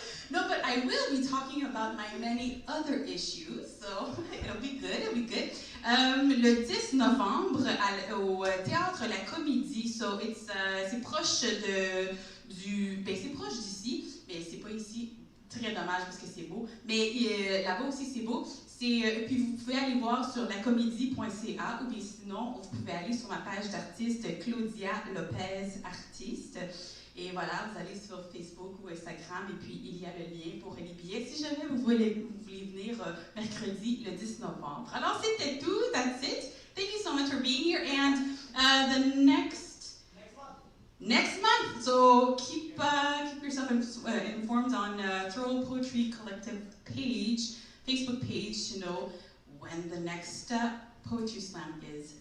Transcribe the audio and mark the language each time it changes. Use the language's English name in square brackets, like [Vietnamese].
[English] No, but I will be talking about my many other issues, so it'll be good. [French] Le 10 novembre au Théâtre La Comédie, so c'est proche c'est proche d'ici, mais c'est pas ici. Très dommage parce que c'est beau, mais là-bas aussi c'est beau. Puis vous pouvez aller voir sur lacomédie.ca ou bien sinon vous pouvez aller sur ma page d'artiste Claudia Lopez Artiste. Et voilà, vous allez sur Facebook ou Instagram et puis il y a le lien pour les billets si jamais vous voulez venir mercredi le 10 novembre. Alors c'était tout, [English] that's it. Thank you so much for being here and the next month. So keep yourself informed on Throw Poetry Collective page, Facebook page to know when the next Poetry Slam is.